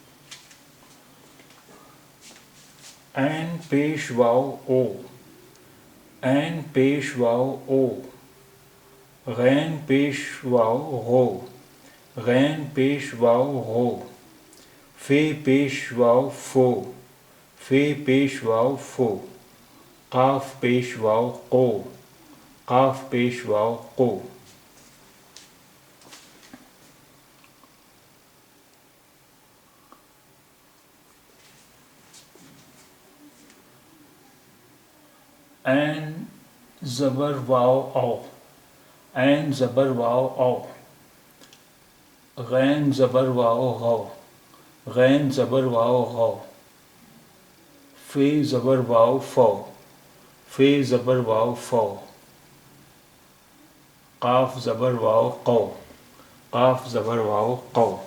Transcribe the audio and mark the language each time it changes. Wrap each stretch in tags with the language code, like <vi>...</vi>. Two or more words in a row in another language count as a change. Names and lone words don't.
<ur>عین پیش واو او، عین پیش واو او، غین پیش واو غو، غین پیش واو غو، فے پیش واو فو، فے پیش واو فو، قاف پیش واو قو، قاف پیش واو قو. عین زبر واو او، عین زبر واو او، غین زبر واو غو، غین زبر واو غو، فے زبر واو فو، فے زبر واو فو، قاف زبر واو قو، قاف زبر واو قو.</ur>